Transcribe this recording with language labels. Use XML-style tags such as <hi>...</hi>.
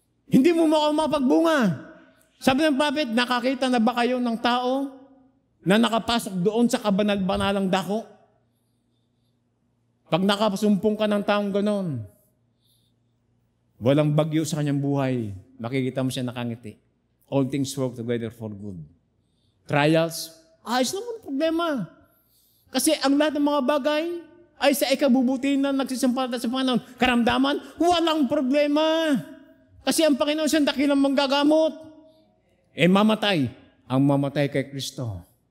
<tl>Hindi mo mapagbunga. Sabi ng prophet, nakakita na ba kayo ng tao na nakapasok doon sa kabanal-banalang dako? Pag nakasumpong ka ng taong ganon, walang bagyo sa kanyang buhay, makikita mo siya nakangiti.</tl> <en>All things work together for good.</en> <tl>Trials, ayos naman problema. Kasi ang lahat ng mga bagay ay sa ikabubuti na nagsisimpalata sa Panginoon. Karamdaman, walang problema. Kasi ang Panginoon siya dakilang manggagamot. Mamatay. Ang mamatay kay Kristo.</tl>